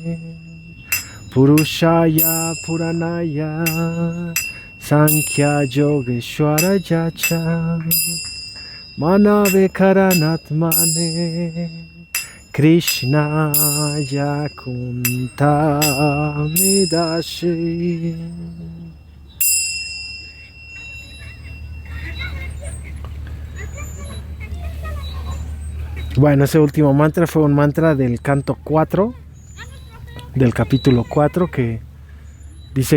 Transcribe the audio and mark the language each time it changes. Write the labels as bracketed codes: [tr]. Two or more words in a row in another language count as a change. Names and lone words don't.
[sa] पुरुषाय पुराणाय साङ्ख्य योगेश्वर यच मानवे कारणात्मने कृष्णाय कुन्तमेदशे. [es] Bueno, ese último mantra fue un mantra del canto 4, del capítulo 4, que dice